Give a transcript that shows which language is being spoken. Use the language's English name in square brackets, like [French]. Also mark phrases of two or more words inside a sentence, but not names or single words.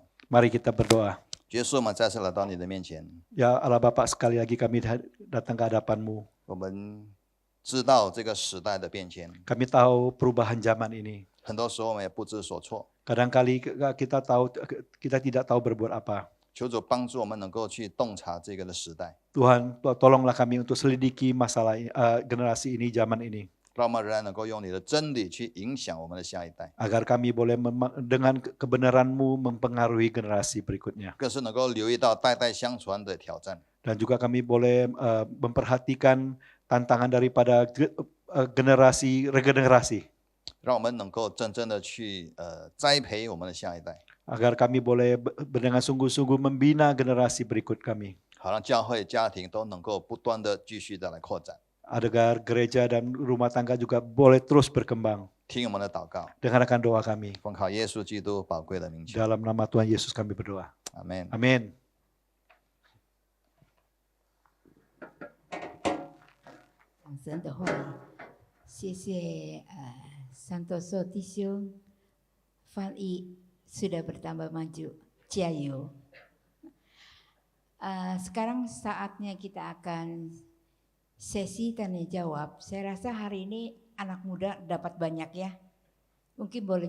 [Malay] Mari kita berdoa. [Chinese] 耶稣，我们再次来到你的面前。 [Malay] Ya Allah Bapa, sekali lagi kami datang ke hadapan-Mu. [Chinese] 我们知道这个时代的变迁， [Malay] Kami tahu perubahan zaman ini. [Chinese] 很多时候我们也不知所措。 [Malay] Kadang-kali kita tidak tahu berbuat apa. [Chinese] 求主帮助我们能够去洞察这个的时代， [Malay] Tuhan, tolonglah kami untuk selidiki masalah generasi ini, zaman ini. [Chinese] 让我们仍然能够用你的真理去影响我们的下一代， [Malay] Agar kami boleh dengan kebenaran-Mu mempengaruhi generasi berikutnya. [Chinese] 更是能够留意到代代相传的挑战。 [Malay] Dan juga kami boleh memperhatikan tantangan daripada generasi regenerasi. [Chinese] 让我们能够真正的去栽培我们的下一代， [Malay] Agar kami boleh dengan sungguh-sungguh membina generasi berikut kami. [Chinese] 好让教会、家庭都能够不断的继续的来扩展。 [Malay] Agar gereja dan rumah tangga juga boleh terus berkembang. [Chinese] 听我们的祷告， [Malay] Dengarkan doa kami. [Chinese] 奉靠耶稣基督宝贵的名求， [Malay] Dalam nama Tuhan Yesus kami berdoa. [Chinese] 阿门。 [Malay] Amin. [Chinese] 讲神的话语，谢谢Santoso弟兄翻译 [Malay] sudah bertambah maju, 加油。Sekarang saatnya kita akan sesi tanya jawab. Saya rasa hari ini anak muda dapat banyak ya. Mungkin boleh